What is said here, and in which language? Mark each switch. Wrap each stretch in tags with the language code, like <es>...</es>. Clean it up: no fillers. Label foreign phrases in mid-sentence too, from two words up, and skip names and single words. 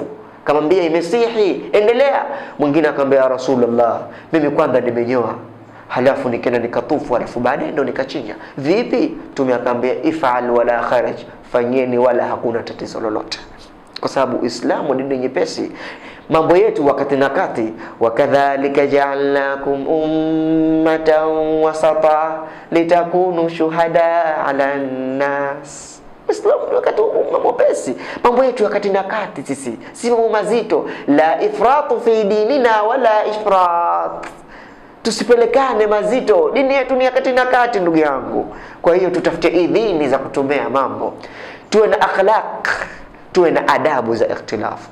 <sw>Akamwambia imesihi, endelea. Mwingine akamwambia,</sw> <ar>يا رسول الله,</ar> <sw>mimi kwanza nimenyoa, halafu nikaenda nikatufu, halafu baadaye ndo nikachinja, vipi? Mtume akamwambia</sw> <ar>افعل ولا حرج,</ar> <sw>fanyeni wala hakuna tatizo lolote. Kwa sababu Uislamu ni dini nyepesi. Mambo yetu wakati na kati,</sw> <ar>وكذلك جعلناكم أمة وسطا لتكونوا شهداء على الناس.</ar> <sw>Uislamu ni wakati mwepesi. Mambo yetu wakati na kati, sisi si mambo mazito.</sw> <ar>لا إفراط في ديننا ولا إفراط,</ar> <sw>tusipelekane mazito. Dini yetu ni wakati na kati, ndugu yangu. Kwa hiyo tutafute idhini za kutumia mambo, tuwe na akhlaq, tuwe na adabu za ikhtilafu.</sw>